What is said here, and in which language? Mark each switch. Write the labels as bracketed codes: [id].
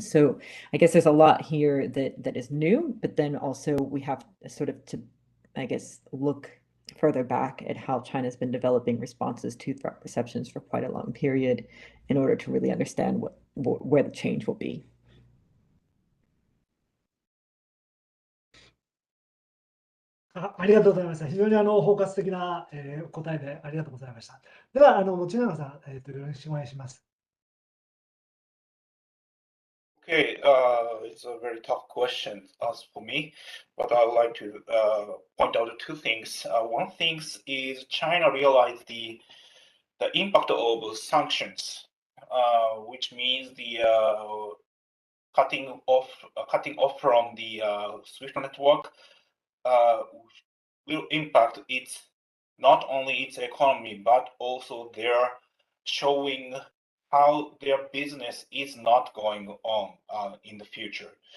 [en] So I guess there's a lot here that is new, but then also we have sort of to, I guess, look further back at how China's been developing responses to threat perceptions for quite a long period in order to really understand where the change will be. [ja] ありがとうございました。非常に包括的な答えでありがとうございました。では、持永さん、よろしくお願いします。 [en] Okay, it's a very tough question as for me, but I would like to point out two things. One thing is China realized the impact of sanctions, which means the cutting off from the SWIFT network will impact not only its economy but also their showing how their business is not going on in the future.